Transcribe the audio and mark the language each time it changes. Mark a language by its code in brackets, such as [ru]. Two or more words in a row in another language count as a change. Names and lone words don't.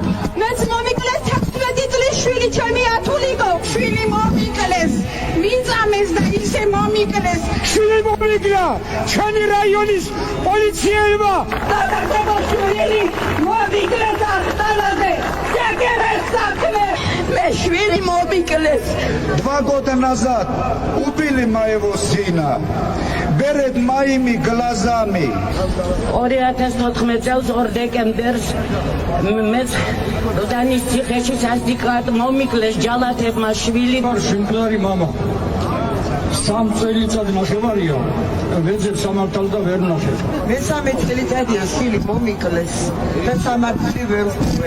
[ka] მეც მომიკლეს 16 წლის შვილი, ჩემი ათულიკო შვილი მომიკლეს. მიწამეს და ისე მომიკლეს. შვილი მომიკლა ჩვენი რაიონის პოლიციელმა. შვილი მომიკლეს ახალაზე. შეგერეს საქმე. მე შვილი მომიკლეს. [ru] 2 года назад убили моего сына. Перед моими глазами. [ka] 2014 წელს 2 დეკემბერს მეც როდანის ციხეში სასტიკად მომიკლეს ჯალათებმა შვილი. შინკლარი мама. 3 წელიწად ნახევარია. ვეძებ სამართალ და ვერ ნახევ. მესამე წელიწადია შვილი მომიკლეს და სამართალი ვერ ვხვე.